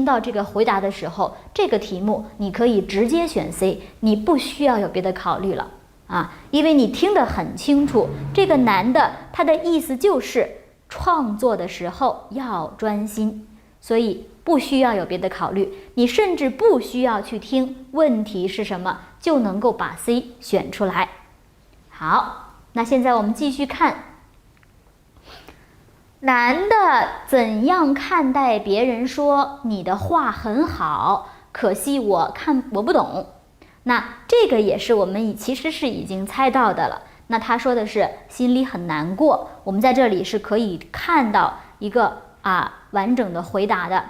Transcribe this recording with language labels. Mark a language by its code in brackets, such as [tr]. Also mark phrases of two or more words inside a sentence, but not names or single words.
[zh] 到這個回答的時候，這個題目你可以直接選 C， 你不需要有別的考慮了因為你聽得很清楚，這個男的他的意思就是創作的時候要專心，所以不需要有別的考慮，你甚至不需要去聽問題是什麼，就能夠把 C 選出來。好，那現在我們繼續看，男的怎樣看待別人說你的畫很好，可惜我不懂。那這個也是我們其實是已經猜到的了。那他說的是心裡很難過，我們在這裡是可以看到一個完整的回答的。